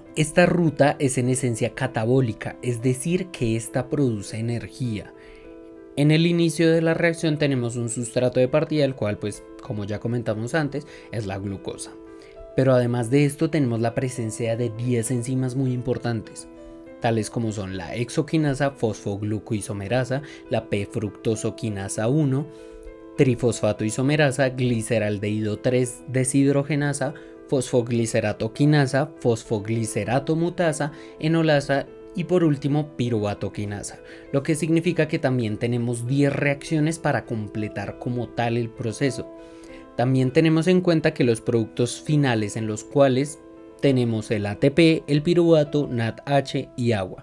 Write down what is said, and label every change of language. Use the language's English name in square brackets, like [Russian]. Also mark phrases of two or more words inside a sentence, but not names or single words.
[Spanish] Esta ruta es en esencia catabólica, es decir, que esta produce energía. En el inicio de la reacción tenemos un sustrato de partida, el cual, pues, como ya comentamos antes, es la glucosa. Pero además de esto tenemos la presencia de 10 enzimas muy importantes, tales como son la hexoquinasa fosfoglucoisomerasa, la P-fructosoquinasa 1, trifosfatoisomerasa, gliceraldehído 3 deshidrogenasa, fosfogliceratoquinasa, fosfogliceratomutasa, enolasa y por último piruvatoquinasa, lo que significa que también tenemos 10 reacciones para completar como tal el proceso. También tenemos en cuenta que los productos finales en los cuales tenemos el ATP, el piruvato, NADH y agua.